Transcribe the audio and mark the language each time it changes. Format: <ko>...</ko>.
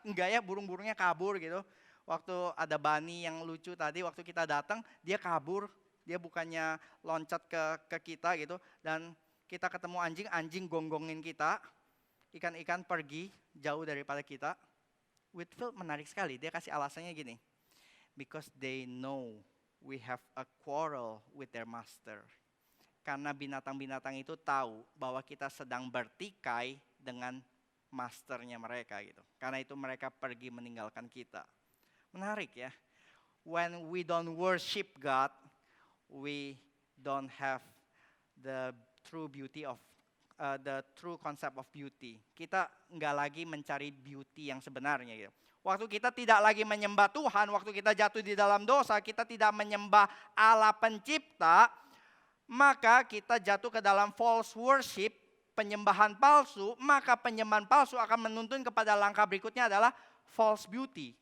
<id>Enggak ya, burung-burungnya kabur gitu. Waktu ada Bani yang lucu tadi, waktu kita datang, dia kabur. Dia bukannya loncat ke kita gitu. Dan kita ketemu anjing, anjing gonggongin kita. Ikan-ikan pergi jauh daripada kita. Whitfield menarik sekali, dia kasih alasannya gini.</id> <en>Because they know we have a quarrel with their master.</en> <id>Karena binatang-binatang itu tahu bahwa kita sedang bertikai dengan masternya mereka gitu. Karena itu mereka pergi meninggalkan kita. Menarik ya.</id> <en>When we don't worship God, we don't have the true beauty of the true concept of beauty.</en> <id>Kita nggak lagi mencari beauty yang sebenarnya gitu. Waktu kita tidak lagi menyembah Tuhan, waktu kita jatuh di dalam dosa, kita tidak menyembah Allah pencipta, maka kita jatuh ke dalam false worship, penyembahan palsu, maka penyembahan palsu akan menuntun kepada langkah berikutnya adalah false beauty.</id>